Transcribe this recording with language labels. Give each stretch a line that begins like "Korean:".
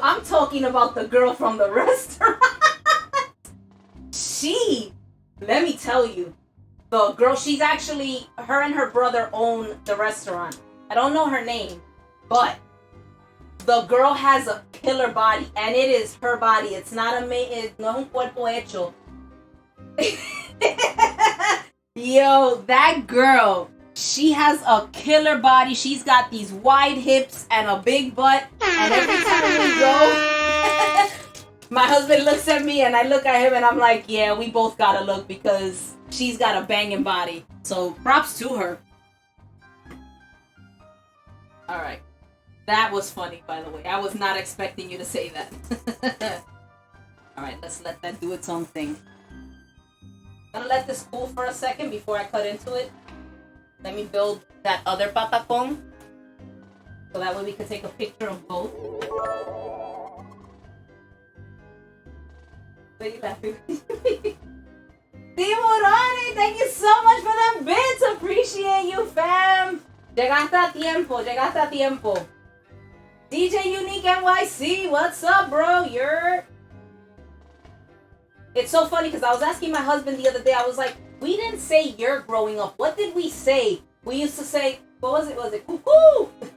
English: I'm talking about the girl from the restaurant. Let me tell you, the girl, she's actually, her and her brother own the restaurant. I don't know her name, but the girl has a killer body, and it is her body. It's not
Spanish: no es un cuerpo hecho.
English: Yo, that girl, she has a killer body. She's got these wide hips and a big butt. And every time we go, my husband looks at me and I look at him and I'm like, yeah, we both gotta look because she's got a banging body. So props to her. All right. That was funny, by the way. I was not expecting you to say that. All right, let's let that do its own thing. I'm gonna let this cool for a second before I cut into it. Let me build that other patacon. So that way we can take a picture of both. What are you laughing? Tiburones, thank you so much for them bits. Appreciate you, fam.
Spanish: Llegaste a tiempo, llegaste a tiempo.
English: DJ Unique NYC, what's up, bro? It's so funny because I was asking my husband the other day, I was like, we didn't say you're growing up. What did we say? We used to say, what was it? Was it cuckoo?